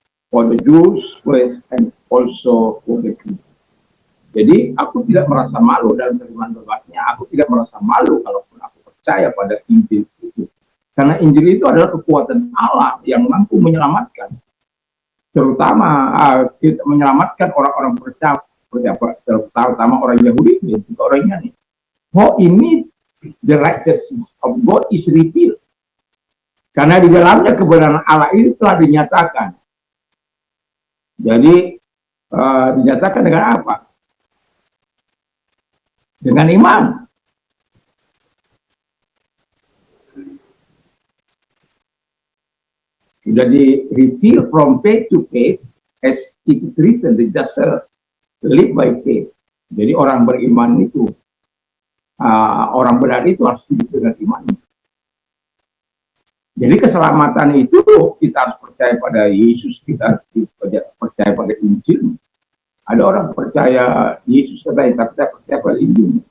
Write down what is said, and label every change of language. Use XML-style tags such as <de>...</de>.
<en>for the Jews first and also for the Greeks.</en> <id>Jadi aku tidak merasa malu dalam firman bebasnya. Aku tidak merasa malu kalaupun aku percaya pada Injil itu. Karena Injil itu adalah kekuatan Allah yang mampu menyelamatkan. Terutama kita menyelamatkan orang-orang percaya, terutama orang Yahudi dan juga orang Yunani.</id> <en>Oh, ini the righteousness of God is revealed.</en> <id>Karena di dalamnya kebenaran Allah itu telah dinyatakan. Jadi dinyatakan dengan apa? Dengan iman.</id> <en>Jadi reveal from faith to faith, as it is written, the just live by faith.</en> <id>Jadi orang beriman itu, orang benar itu harus hidup dengan iman. Jadi keselamatan itu kita harus percaya pada Yesus, kita harus percaya pada Injil. Ada orang percaya Yesus katanya, tapi tidak percaya pada Injil.</id>